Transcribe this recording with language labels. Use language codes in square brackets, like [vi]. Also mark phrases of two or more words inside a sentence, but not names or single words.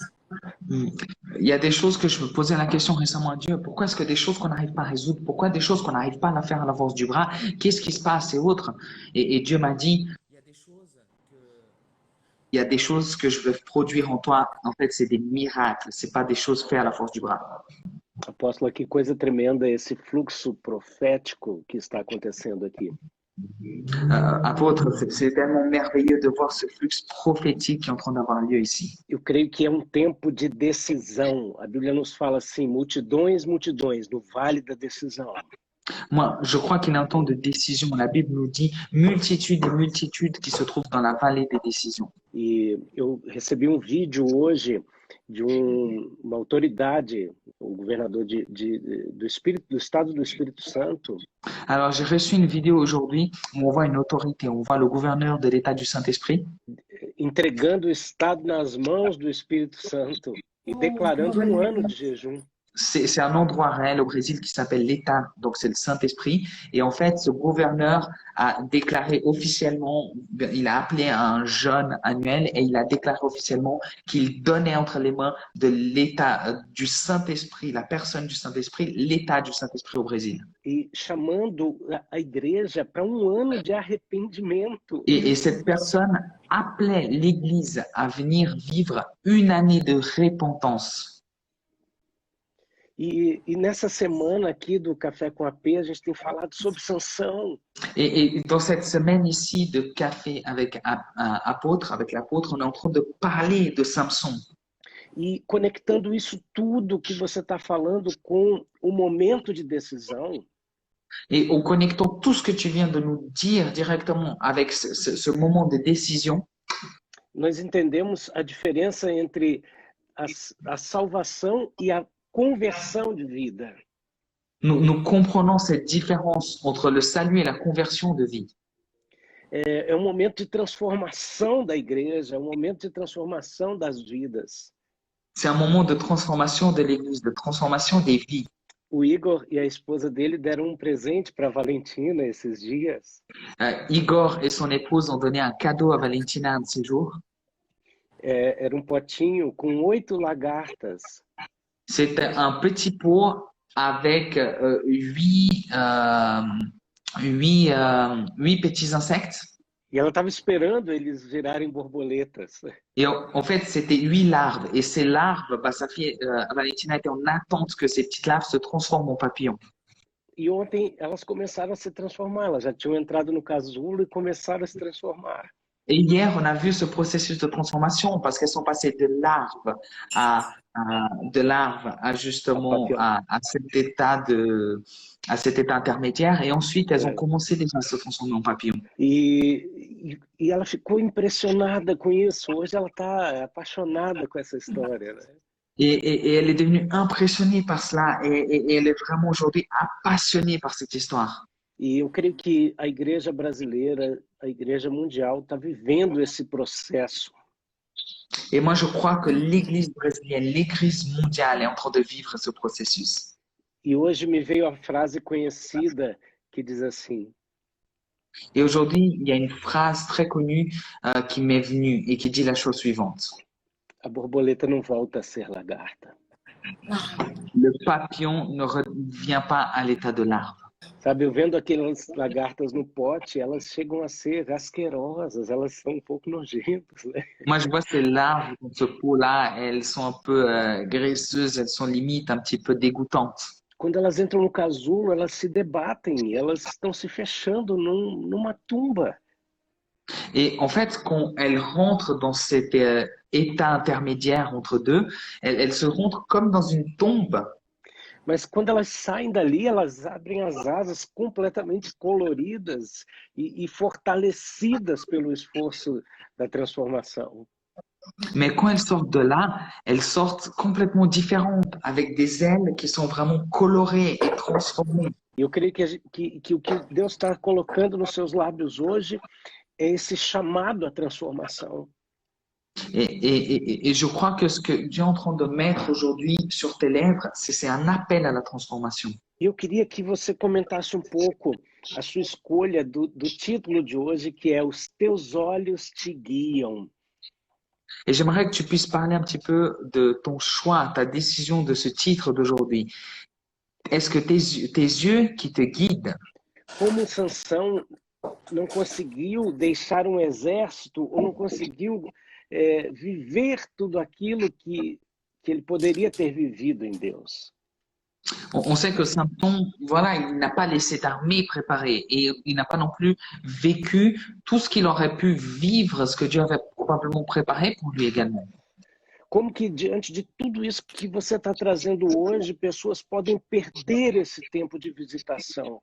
[fr] Hmm. Il y a des choses que je me posais la question récemment à Dieu. Pourquoi est-ce que des choses qu'on n'arrive pas à résoudre, pourquoi des choses qu'on n'arrive pas à faire à la force du bras, qu'est-ce qui se passe et autres? Et Dieu m'a dit, il y a des choses que je veux produire en toi. En fait, c'est des miracles, c'est pas des choses faites à la force du bras. [pt] Apóstolo, que coisa tremenda esse fluxo profético que está acontecendo aqui. [fr] Apôtre, c'est tellement merveilleux de voir ce flux prophétique qui est en train d'avoir lieu ici. [pt] Eu creio que é um tempo de decisão. A Bíblia nos fala assim, multidões, multidões, no vale da decisão. [fr] Moi, je crois qu'il y a un temps de décision. La Bible nous dit multitudes et multitudes qui se trouvent dans la vallée des décisions. [pt] E eu recebi um vídeo hoje de uma autoridade, o governador do Estado do Espírito Santo, [fr] Alors, j'ai reçu une vidéo aujourd'hui où on voit une autorité, on voit le gouverneur de l'État du Saint-Esprit [pt] entregando o Estado nas mãos do Espírito Santo e declarando um ano de jejum. [fr] C'est un endroit réel au Brésil qui s'appelle l'État, donc c'est le Saint-Esprit. Et en fait, ce gouverneur a déclaré officiellement, il a appelé un jeûne annuel et il a déclaré officiellement qu'il donnait entre les mains de l'État du Saint-Esprit, la personne du Saint-Esprit, l'État du Saint-Esprit au Brésil. [pt] E chamando a igreja para um ano de arrependimento. [fr] Et cette personne appelait l'Église à venir vivre une année de repentance. [pt] E nessa semana aqui do Café com AP, a gente tem falado sobre Sansão. [fr] Et dans cette semaine ici de café avec l'apôtre, on est en train de parler de Samson. [pt] E conectando isso tudo que você está falando com o momento de decisão. [fr] Et en connectant tout ce que tu viens de nous dire directement avec ce moment de décision, [pt] nós entendemos a diferença entre a salvação e a conversão de vida. [fr] Nous comprenons cette différence entre le salut et la conversion de vie. [pt] É um momento de transformação da igreja, é um momento de transformação das vidas. [fr] C'est un moment de transformation de l'Église, de transformation des vies. [pt] O Igor e a esposa dele deram um presente para Valentina esses dias. [fr] Igor et son épouse ont donné un cadeau à Valentina un de ces jours. [pt] Era um potinho com 8 lagartas. [fr] C'était un petit pot avec 8 petits insectes. [pt] E ela estava esperando eles virarem borboletas. [fr] Et en fait, c'était 8 larves. Et ces larves, sa fille Valentina était en attente que ces petites larves se transforment en papillons. [pt] E ontem elas começaram a se transformar. Elas já tinham entrado no casulo e começaram a se transformar. [fr] Et hier, on a vu ce processus de transformation parce qu'elles sont passées de larves à justement à cet état intermédiaire, et ensuite elles ont commencé déjà à se transformer en papillons. [pt] E ela ficou impressionada com isso. Hoje ela está apaixonada com essa história, né? [fr] Et elle est devenue impressionnée par cela, et elle est vraiment aujourd'hui passionnée par cette histoire. [pt] E eu creio que a igreja brasileira, a igreja mundial está vivendo esse processo. [fr] Et moi, je crois que l'Église brésilienne, l'Église mondiale est en train de vivre ce processus. [pt] E hoje me veio a frase conhecida que diz assim: [fr] Et aujourd'hui, il y a une phrase très connue qui m'est venue et qui dit la chose suivante. [pt] A borboleta não volta a ser lagarta. [fr] Le papillon ne revient pas à l'état de larve. [pt] Sabe, eu vendo aquelas lagartas no pote, elas chegam a ser asquerosas, elas são um pouco nojentas, né? [fr] Moi, je vois ces larves dans ce pot-là, elles sont un peu graisseuses, elles sont limite un petit peu dégoûtantes. [pt] Quando elas entram no casulo, elas se debatem, elas estão se fechando numa tumba. [fr] Et en fait, quand elles rentrent dans cet état intermédiaire entre deux, elles se rentrent comme dans une tombe. [pt] Mas quando elas saem dali, elas abrem as asas completamente coloridas e fortalecidas pelo esforço da transformação. [fr] Mais quand elles sortent de là, elles sortent complètement différentes, avec des ailes qui sont vraiment colorées et transformées. [pt] E eu creio que o que Deus está colocando nos seus lábios hoje é esse chamado à transformação. [fr] Et je crois que ce que Dieu est en train de mettre aujourd'hui sur tes lèvres, c'est un appel à la transformation. [pt] E eu queria que você comentasse um pouco a sua escolha do título de hoje, que é Os Teus Olhos Te Guiam. [fr] Et j'aimerais que tu puisses parler un petit peu de ton choix, ta décision de ce titre d'aujourd'hui. Est-ce que tes yeux qui te guident? [pt] Como Sansão não conseguiu deixar um exército ou não conseguiu viver tudo aquilo que ele poderia ter vivido em Deus. [fr] On sait que Samson, voilà, il n'a pas laissé d'armée préparée et il n'a pas non plus vécu tout ce qu'il aurait pu vivre, ce que Dieu avait probablement préparé pour lui également. [pt] Como que diante de tudo isso que você está trazendo hoje, pessoas podem perder esse tempo de visitação?